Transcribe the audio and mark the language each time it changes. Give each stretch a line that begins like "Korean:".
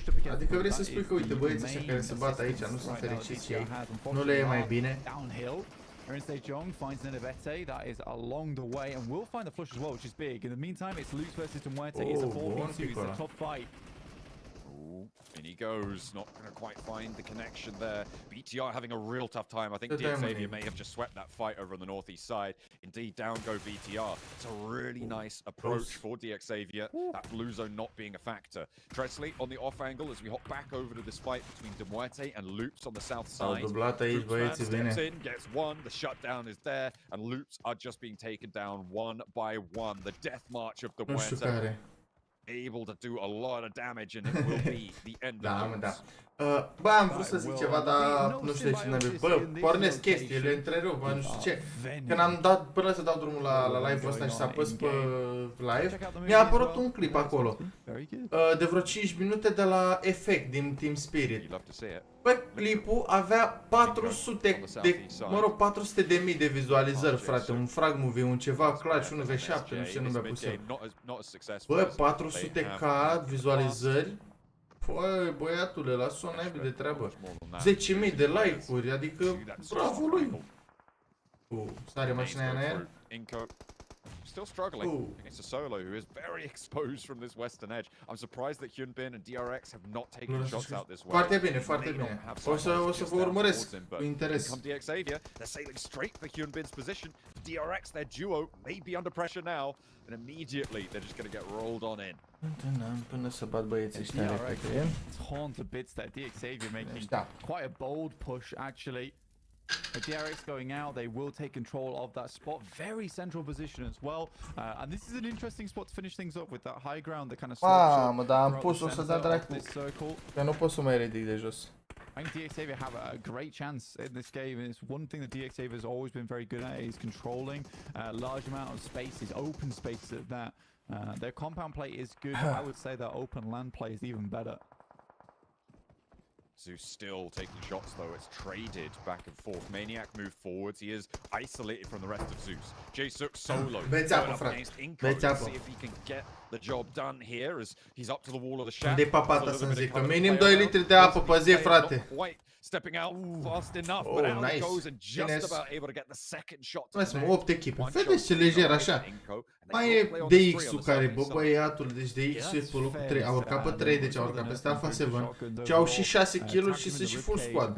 Romanian: Adică vrei să spui că, uite, băieții ăștia care se bat aici nu sunt fericiți ei, nu le e mai bine?
English: Jong finds Nenevete, that is along the way, and will find the flush as well, which is big. In the meantime, it's Lux versus Demuerte. It's a 4v2, it's a top fight. In he goes, not going to quite find the connection there. BTR having a real tough time. I think DXavier may have just swept that fight over on the northeast side. Indeed, down go BTR. It's a really nice approach for DXavier. That blue zone not being a factor. Tresley on the off angle as we hop back over to this fight between Demuerte and Loops on the south side. Steps in, gets one, the shutdown is there, and Loops are just being taken down one by one. The death march of Demuerte. Able to do a lot of damage and it will be the end of it.
Romanian: Bă, am vrut să zic ceva, dar nu știu de ce n-am. Bă, pornesc chestii, le întrerup, bă, nu știu ce. Când am dat, până să dau drumul la live-ul ăsta și să apăs pe live, mi-a apărut un clip acolo. De vreo 5 minute de la Effect din Team Spirit. Bă, clipul avea 400 de mii de vizualizări, frate. Un frag movie, un ceva, clutch, 1v7, nu știu ce nu mi-a pus eu. Bă, 400k vizualizări. Păi, băiatule, lasă o naibii de treabă. 10.000 de like-uri, adică bravo lui. Sare mașina aia în aer.
English: Inco still struggling against a solo who is very exposed from this western edge. I'm surprised that Hyunbin and DRX have not taken shots out this way.
Romanian: Foarte bine, foarte bine. O să vă urmăresc cu interes.
English: Come DXavier, they're sailing straight for Hyunbin's position. DRX, their duo, may be under pressure now, and immediately they're just going to get rolled on in.
Romanian: Până să bat băieții ăștia repede.
English: Torn to bits there. DXavier making quite a bold push actually. DRX going out, they will take control of that spot. Very central position as well. And this is an interesting spot to finish things up with that high ground that kind of
Romanian: Mamă, dar am pus-o să da dracu. Că nu pot să mai ridic de jos.
English: I think DXavier have a great chance in this game, and it's one thing that DXavier has always been very good at is controlling large amount of spaces, open spaces at that. Their compound play is good, but I would say their open land play is even better. Zeus still taking shots though, it's traded back and forth. Maniac moved forwards, he is isolated from the rest of Zeus. Jaesuk solo.
Romanian: Beți apă, frate. Beți apă.
English: See if he can get the job done here as he's up to the wall of the shack.
Romanian: Unde-i papata să-mi zic? Că minim 2 litri de apă pe zi, frate.
English: Stepping out fast enough, but out he goes and just about able to get the second shot.
Romanian: Mai 8 echipe. Vedeți ce lejer așa. Mai e DX-ul care, bă, băiatul, deci DX-ul e pe locul 3. A urcat pe 3, deci a urcat peste Alpha 7. Și au și 6 kill-uri și sunt și full squad.